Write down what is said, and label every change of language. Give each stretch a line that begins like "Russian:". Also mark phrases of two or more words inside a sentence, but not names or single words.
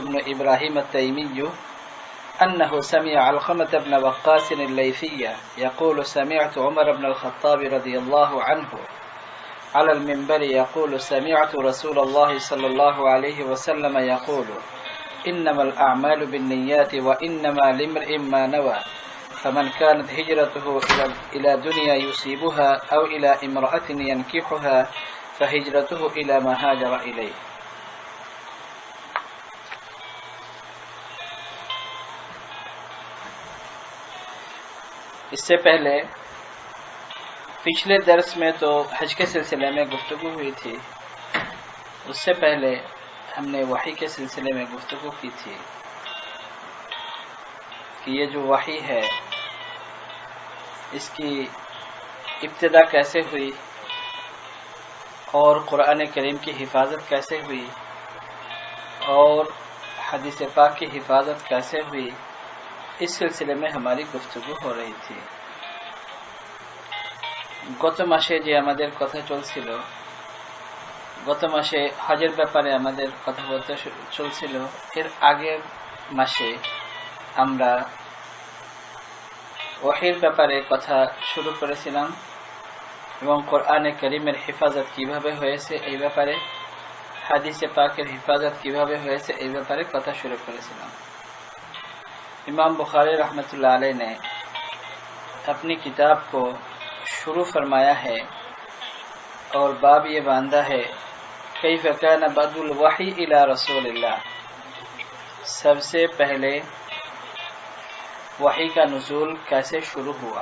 Arabic: بن إبراهيم التيمي أنه سمع علقمة بن وقاص الليثي يقول سمعت عمر بن الخطاب رضي الله عنه على المنبر يقول سمعت رسول الله صلى الله عليه وسلم يقول إنما الأعمال بالنيات وإنما لامرئ ما نوى، فمن كانت هجرته إلى دنيا يصيبها أو إلى امرأة ينكحها فهجرته إلى ما هاجر إليه.
Urdu: اس سے پہلے پچھلے درس میں تو حج کے سلسلے میں گفتگو ہوئی تھی، اس سے پہلے ہم نے وحی کے سلسلے میں گفتگو کی تھی کہ یہ جو وحی ہے اس کی ابتدا کیسے ہوئی اور قرآن کریم کی حفاظت کیسے ہوئی اور حدیث پاک کی حفاظت کیسے ہوئی، اس سلسلے میں ہماری گفتگو ہو رہی تھی۔
Bangla: গত মাসে যে আমাদের কথা চলছিল, গত মাসে হজের ব্যাপারে আমাদের কথাবার্তা চলছিল, এর আগের মাসে আমরা ওহীর ব্যাপারে কথা শুরু করেছিলাম এবং কোরআনে কারীমের হেফাজত কিভাবে হয়েছে এই ব্যাপারে, হাদিসে পাকের হেফাজত কিভাবে হয়েছে এই ব্যাপারে কথা শুরু করেছিলাম।
Urdu: امام بخاری رحمۃ اللہ علیہ نے اپنی کتاب کو شروع فرمایا ہے اور باب یہ باندھا ہے
Arabic: کیف کان بدء الوحی الی رسول اللہ،
Urdu: سب سے پہلے وحی کا نزول کیسے شروع ہوا۔